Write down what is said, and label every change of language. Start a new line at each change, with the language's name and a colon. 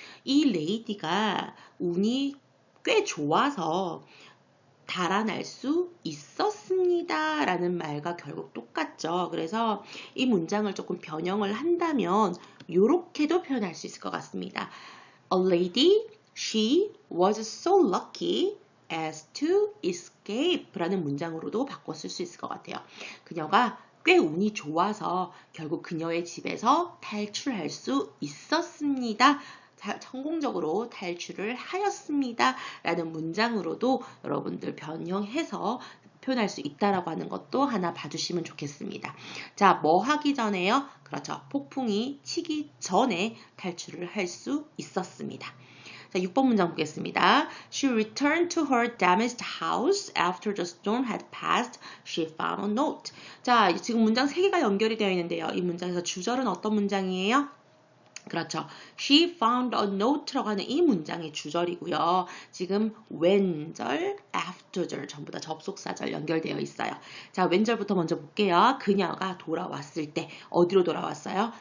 Korean: 이 레이디가 운이 꽤 좋아서 달아날 수 있었습니다 라는 말과 결국 똑같죠. 그래서 이 문장을 조금 변형을 한다면 이렇게도 표현할 수 있을 것 같습니다.
English: A lady, she was so lucky as to escape
Korean: 라는 문장으로도 바꿔 쓸 수 있을 것 같아요. 그녀가 꽤 운이 좋아서 결국 그녀의 집에서 탈출할 수 있었습니다. 성공적으로 탈출을 하였습니다. 라는 문장으로도 여러분들 변형해서 표현할 수 있다라고 하는 것도 하나 봐주시면 좋겠습니다. 자, 뭐 하기 전에요? 그렇죠. 폭풍이 치기 전에 탈출을 할 수 있었습니다. 자, 6번 문장 보겠습니다.
English: She returned to her damaged house after the storm had passed. She found a note.
Korean: 자, 지금 문장 3개가 연결이 되어 있는데요. 이 문장에서 주절은 어떤 문장이에요? 그렇죠.
English: She found a note
Korean: 라고 하는 이 문장의 주절이고요. 지금 when절, after절 전부 다 접속사절 연결되어 있어요. 자, when절부터 먼저 볼게요. 그녀가 돌아왔을 때 어디로 돌아왔어요?